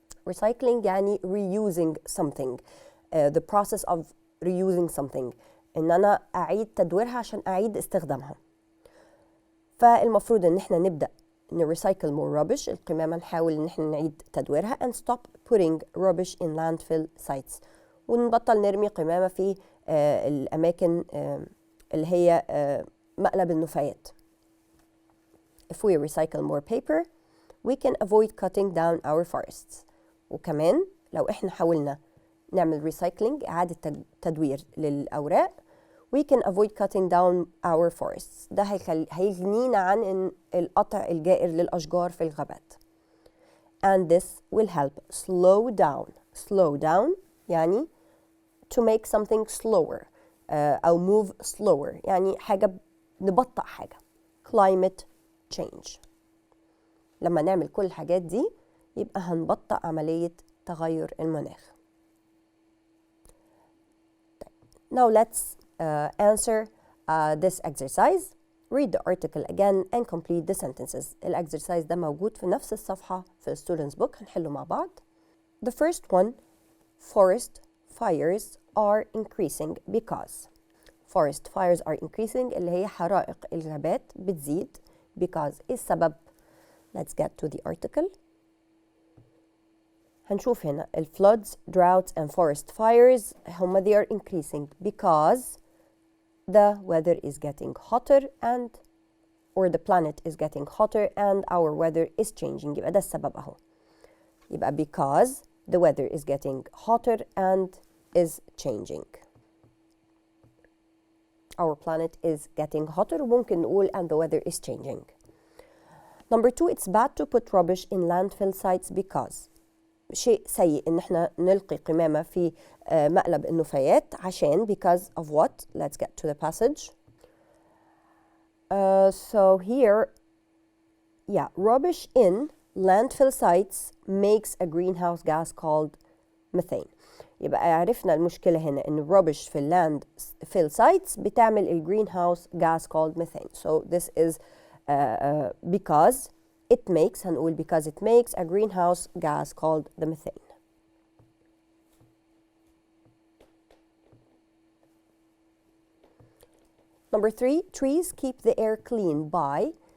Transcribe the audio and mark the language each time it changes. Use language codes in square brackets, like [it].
[en] Recycling [ar] يعني [en] reusing something. The process of reusing something. [ar] إن أنا أعيد تدويرها عشان أعيد استخدامها. فالمفروض إن احنا نبدأ نريسايكل [en] more rubbish. [ar] القمامة نحاول إن احنا نعيد تدويرها [en] and stop putting rubbish in landfill sites. [ar] ونبطل نرمي قمامة في الأماكن اللي هي مقلب النفايات. [en] If we recycle more paper, we can avoid cutting down our forests. [ar] وكمان لو احنا حاولنا نعمل recycling إعادة تدوير للأوراق, [en] we can avoid cutting down our forests. [ar] ده هيغنينا عن القطع الجائر للأشجار في الغابات. [en] And this will help slow down [ar] يعني [en] to make something slower [ar] أو [en] move slower [ar] يعني حاجة نبطأ حاجة. [en] Climate change. [ar] لما نعمل كل الحاجات دي يبقى هنبطأ عملية تغير المناخ. [en] Now let's answer this exercise. Read the article again and complete the sentences. [ar] الexercise ده موجود في نفس الصفحة في students book. هنحله مع بعض. [en] The first one, forest fires are increasing because. Forest fires are increasing [ar] اللي هي حرائق الغابات بتزيد. [en] Because [ar] إيه السبب؟ [en] Let's get to the article. [ar] هنشوف هنا ال [en] floods, droughts and forest fires [ar] هم [en] they are increasing because the weather is getting hotter and or the planet is getting hotter and our weather is changing. [ar] يبقى ده السبب أهو. يبقى [en] because the weather is getting hotter and is changing. Our planet is getting hotter [ar] وممكن نقول [en] and the weather is changing. Number 2, it's bad to put rubbish in landfill sites because. [ar] شيء سيء إن احنا نلقي قمامة في مقلب النفايات عشان [en] because of what? Let's get to the passage. So here, yeah, rubbish in landfill sites makes a greenhouse gas called methane. [ar] يبقى عرفنا المشكلة هنا إن rubbish في landfill sites بتعمل ال [en] greenhouse gas called methane. So this is because it makes, [ar] هنقول [en] because it makes a greenhouse gas called the methane. Number 3, trees keep the air clean by.